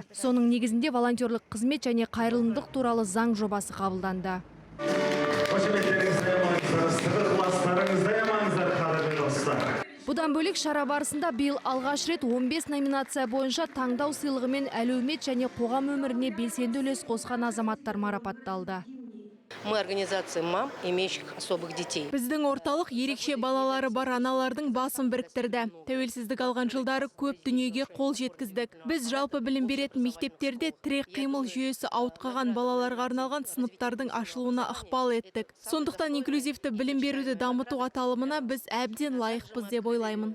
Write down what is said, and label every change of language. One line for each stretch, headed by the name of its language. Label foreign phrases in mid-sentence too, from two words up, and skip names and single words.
Kazakh: Соның негізінде волонтерлік қызмет және қайырымдылық туралы заң жобасы қабылданды. Бұдан бөлек шара барысында биыл алғаш рет 15 номинация бойынша таңдау сыйлығымен әлеумет және қоғам өміріне белсенді үлес қосқан азаматтар марапатталды.
Russian: Мы организация мам, имеющих особых детей.
Kazakh: Біздің орталық ерекше балалары бар аналардың басын біріктірді. Тәуелсіздік алған жылдары көп дүниеге қол жеткіздік. Біз жалпы білім беретін мектептерде тірек қимыл жүйесі ауытқыған балаларға арналған сыныптардың ашылуына ықпал еттік. Сондықтан инклюзивті білім беруді дамыту аталымына біз әбден лайықпыз деп ойлаймын.